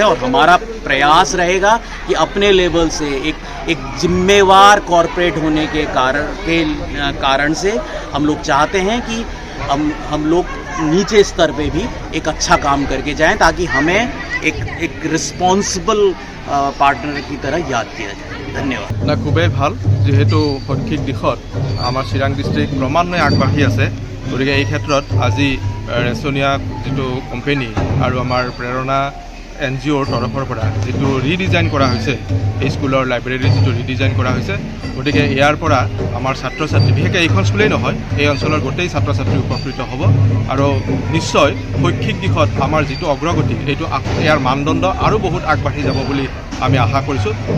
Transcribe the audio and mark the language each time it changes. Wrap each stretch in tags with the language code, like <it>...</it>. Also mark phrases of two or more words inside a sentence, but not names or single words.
<hi>और हमारा प्रयास रहेगा कि अपने लेवल से एक जिम्मेवार कॉरपोरेट होने के कारण से हम लोग चाहते हैं कि हम लोग नीचे स्तर पे भी एक अच्छा काम करके जाएं, ताकि हमें एक</hi> <en>responsible partner</en> <hi>की तरह याद किया जाए। धन्यवाद।</hi> <as>ना खूबेই ভাল, যেহেতু শৈক্ষিক দিশত আমাৰ চিৰাং ডিষ্ট্ৰিক্ট ক্ৰমান্বয়ে আগবাঢ়ি আছে, গতিকে এই ক্ষেত্ৰত আজি ৰেচনিয়া যিটো কোম্পানী আৰু আমাৰ প্ৰেৰণা NGOৰ তৰফৰ পৰা যিটো ৰিডিজাইন কৰা হৈছে, এই স্কুলৰ লাইব্ৰেৰী যিটো ৰিডিজাইন কৰা হৈছে, গতিকে ইয়াৰ পৰা আমাৰ ছাত্ৰ ছাত্ৰী, বিশেষকৈ এইখন স্কুলেই নহয়, এই অঞ্চলৰ গোটেই ছাত্ৰ ছাত্ৰী উপকৃত হ'ব আৰু নিশ্চয় শৈক্ষিক দিশত আমাৰ যিটো অগ্ৰগতি এইটো ইয়াৰ মানদণ্ড আৰু বহুত আগবাঢ়ি যাব বুলি আমি আশা কৰিছোঁ।</as>